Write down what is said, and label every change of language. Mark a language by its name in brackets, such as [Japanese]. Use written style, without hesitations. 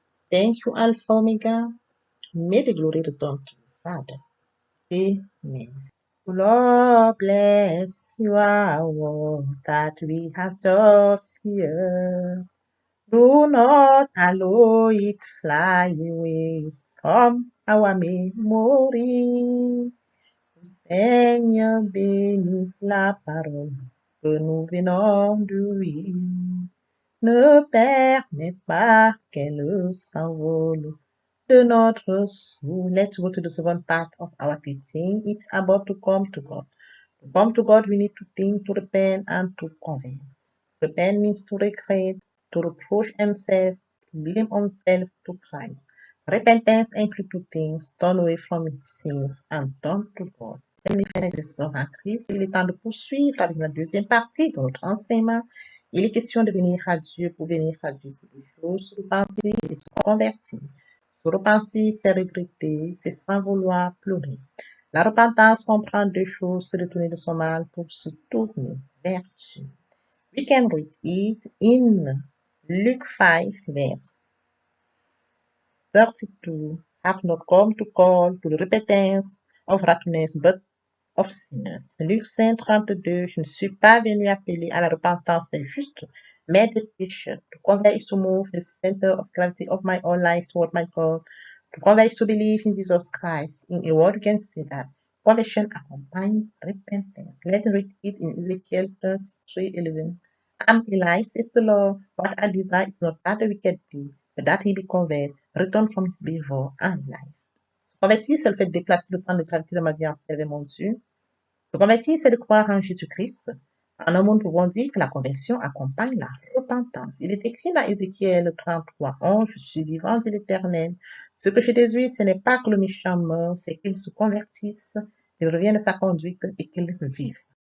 [English] Thank you, Alpha Omega. May the glory return to you, Father. Amen. Lord bless your word that we have just here. Do not allow it fly away from our memory. [French] Seigneur, bénis la parole que nous venons de lire. Ne permets pas qu'elle s'envole de notre soul. [English] Let's go to the second part of our teaching. It's about to come to God. To come to God, we need to think, to repent, and to convert. Repent means to regret, to reproach himself, to blame himself to Christ. Repentance includes two things: turn away from his sins and turn to God. [French] Mes frères et sœurs en Christ, il est temps de poursuivre avec la deuxième partie de notre enseignement. Il est question de venir à Dieu. Pour venir à Dieu, il faut deux choses: se repentir et se convertir. Se repentir, c'est regretter, c'est sans vouloir pleurer. La repentance comprend deux choses: se détourner de son mal pour se tourner vers Dieu. [English] We can read it in Luke 5, verse 32. Have not come to call to the repentance of righteousness, but of sinners. [French] Luc 5, 32. Je ne suis pas venu appeler à la repentance des justes, mais des pécheurs. [English] To convert is to move the center of gravity of my own life toward my God. To convert is to believe in Jesus Christ. In a word, you can say that conversion accompanies repentance. Let's read it in Ezekiel 33:11. I'm alive, says the Lord. What I desire is not that the wicked do, but that he be converted, return from his behavior and life. [French] Se convertir, c'est le fait de déplacer le centre de gravité de ma vie en servir mon Dieu. Se convertir, c'est de croire en Jésus-Christ. En un mot, nous pouvons dire que la conversion accompagne la repentance. Il est écrit dans Ézéchiel 33:11, je suis vivant, dit l'Éternel. Ce que je désire, ce n'est pas que le méchant meure, c'est qu'il se convertisse, qu'il revienne de sa conduite et qu'il vive.